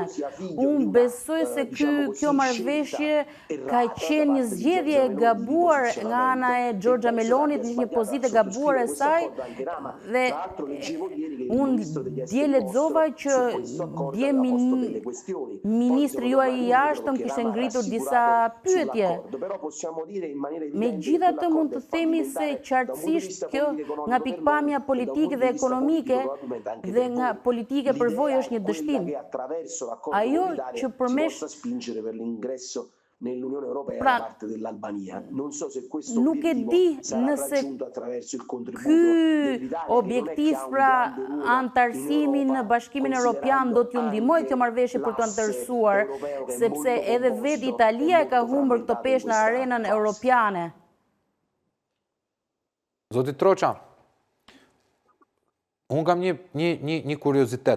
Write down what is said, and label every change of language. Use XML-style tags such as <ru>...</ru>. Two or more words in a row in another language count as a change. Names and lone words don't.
<sq>Unë besoj se kjo marrëveshje ka qenë një zgjedhje e gabuar nga ana e Giorgia Melonit, një pozitë e gabuar e saj, dhe unë dje lexova që dje ministri juaj i jashtëm kishte ngritur disa pyetje. Megjithatë mund të themi se qartësisht kjo nga pikpamja politike dhe ekonomike dhe nga politike përvojë është një dështim. Ajo që përmesh</sq> <it>nell'Unione Europea da parte dell'Albania. Non so se questo</it> <sq>nuk e di nëse ky objektiv pra antarësimin në Bashkimin Evropian do t'ju ndihmojë kjo marrëveshje për të antarësuar, sepse edhe vetë Italia e ka humbur këtë peshë në arenën europiane. Zoti Troqa, unë kam një kuriozitet.</sq>